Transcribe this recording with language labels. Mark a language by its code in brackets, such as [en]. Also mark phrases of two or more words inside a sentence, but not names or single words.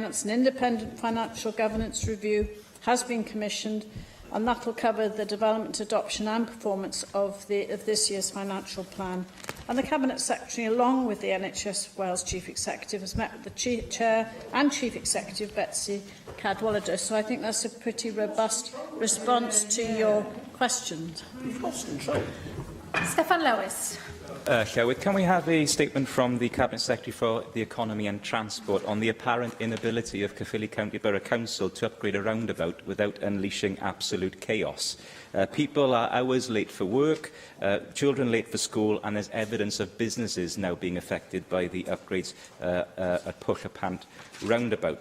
[en] An independent financial governance review has been commissioned, and that will cover the development, adoption and performance of this year's financial plan. And the Cabinet Secretary, along with the NHS Wales Chief Executive, has met with the Chair and Chief Executive, Betsy Cadwallader. So I think that's a pretty robust response to your questions. Steffan Lewis. Llywydd, can we have a statement from the Cabinet Secretary for the Economy and Transport on the apparent inability of Caerphilly County Borough Council to upgrade a roundabout without unleashing absolute chaos? People are hours late for work, children late for school, and there's evidence of businesses now being affected by the upgrades at Pwll-y-Pant roundabout.